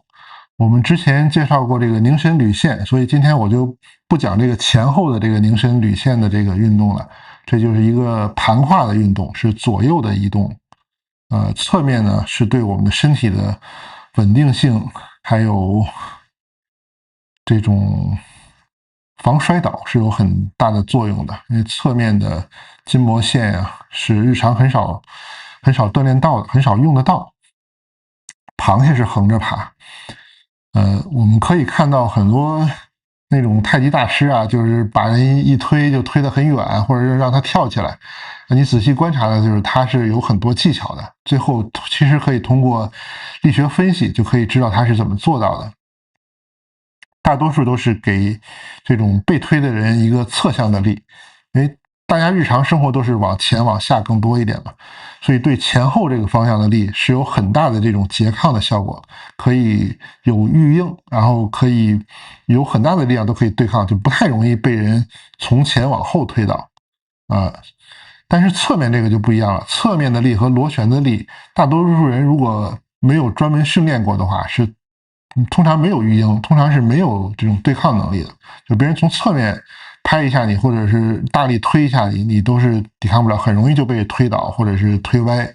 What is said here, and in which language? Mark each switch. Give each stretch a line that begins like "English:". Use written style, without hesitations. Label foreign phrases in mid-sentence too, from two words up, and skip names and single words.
Chinese: 我們之前介紹過這個凝神捋線，所以今天我就不講這個前後的這個凝神捋線的這個運動了。這就是一個盤跨的運動，是左右的移動。側面呢是對我們的身體的穩定性，還有這種防摔倒是有很大的作用的。因為側面的筋膜線啊，是日常很少鍛鍊到的，很少用得到。螃蟹是橫着爬。我們可以看到很多那種太極大師啊，就是把人一推就推得很遠，或者是讓他跳起來。你仔細觀察的就是他是有很多技巧的，最後其實可以通過力學分析就可以知道他是怎麼做到的。大多數都是給這種被推的人一個側向的力，因為大家日常生活都是往前往下更多一點嘛，所以对前後這個方向的力是有很大的這種拮抗的效果，可以有預應，然後可以有很大的力量都可以對抗，就不太容易被人從前往後推倒啊。但是側面這個就不一樣了，側面的力和螺旋的力，大多數人如果沒有專門訓練過的話，是通常沒有預應，通常是沒有這種對抗能力的，就別人從側面拍一下你，或者是大力推一下你，你都是抵抗不了，很容易就被推倒或者是推歪。